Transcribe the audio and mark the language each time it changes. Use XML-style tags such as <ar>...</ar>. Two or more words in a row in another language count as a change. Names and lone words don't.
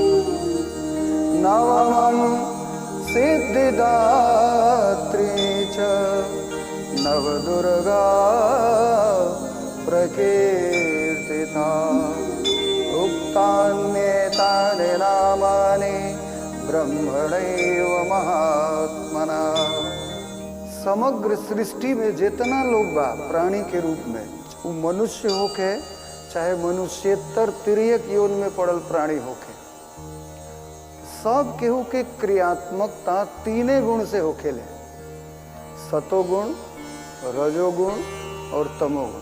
<sa>नवमं सिद्धिदात्री च नवदुर्गा प्रकीर्तिता उक्तान्येतानि नामानि ब्रह्मणैव महात्मना।</sa> <bho>समग्र सृष्टि में जितना लोग बा प्राणी के रूप में, वो मनुष्य होके चाहे मनुष्यतर तिर्यक योन में पड़ल प्राणी होके, सब केहू के क्रियात्मकता तीने गुण से होखेले, सतोगुण, रजोगुण और तमोगुण।</bho>